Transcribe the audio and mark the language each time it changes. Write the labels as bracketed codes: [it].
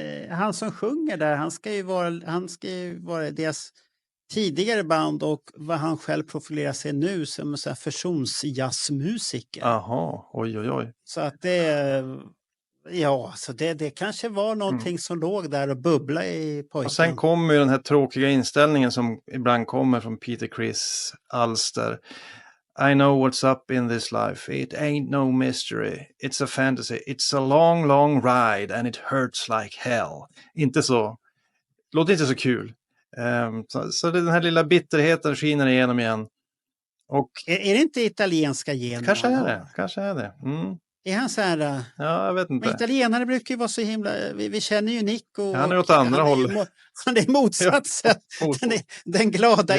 [sv] Han som sjunger där, han ska ju vara deras tidigare band och vad han själv profilerar sig nu som en fusionsjazzmusiker. Jaha, oj. Så att det Ja, så det kanske var någonting som låg där och bubblade i pojken. Och sen kommer ju den här tråkiga inställningen som ibland kommer från Peter Criss alster. [en] I know what's up in this life. It ain't no mystery. It's a fantasy. It's a long, long ride and it hurts like hell. [sv] Inte så. Låter inte så kul. Så den här lilla bitterheten skiner igenom igen. Och Är det inte italienska gener? kanske är det. Mm. Är han så här... Ja, jag vet inte. Men italienare brukar ju vara så himla... Vi känner ju Nick och... Han är åt andra hållet. Han är motsatsen. Den glada